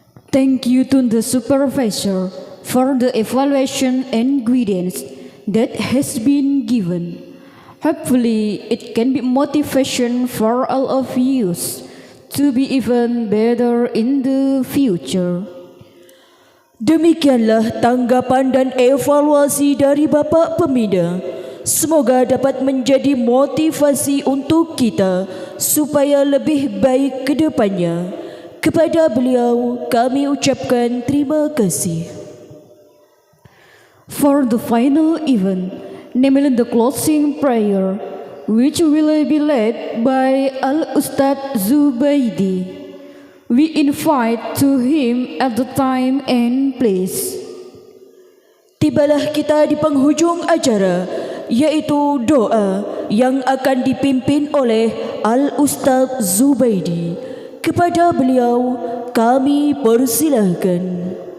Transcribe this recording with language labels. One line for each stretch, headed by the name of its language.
English: Thank you to the supervisor for the evaluation and guidance that has been given. Hopefully, it can be motivation for all of you to be even better in the future.
Indonesian: Demikianlah tanggapan dan evaluasi dari Bapak Pembina. Semoga dapat menjadi motivasi untuk kita supaya lebih baik ke depannya. Kepada beliau kami ucapkan terima kasih.
English: For the final event, namely the closing prayer, which will be led by Al-Ustadz Zubaidi, we invite to him at the time and place.
Indonesian: Tibalah kita di penghujung acara, yaitu doa yang akan dipimpin oleh Al-Ustadz Zubaidi. Kepada beliau kami persilahkan.